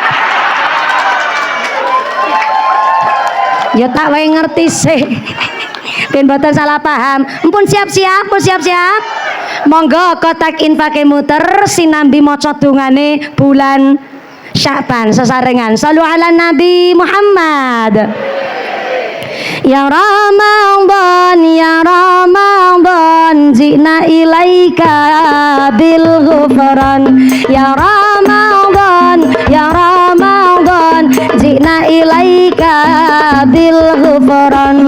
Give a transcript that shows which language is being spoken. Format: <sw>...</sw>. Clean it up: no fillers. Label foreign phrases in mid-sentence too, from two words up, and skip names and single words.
<jv>Ya tak wae ngerti sih. Ben mboten salah paham. Ampun siap-siap. Monggo kotak infake muter sinambi maca dongane bulan Sya'ban sesarengan.</jv> <ar>صلوا على النبي محمد. يا رمضان، يا رمضان، جئنا إليك بالغفران. يا رمضان، يا رمضان، بالغفران.</ar>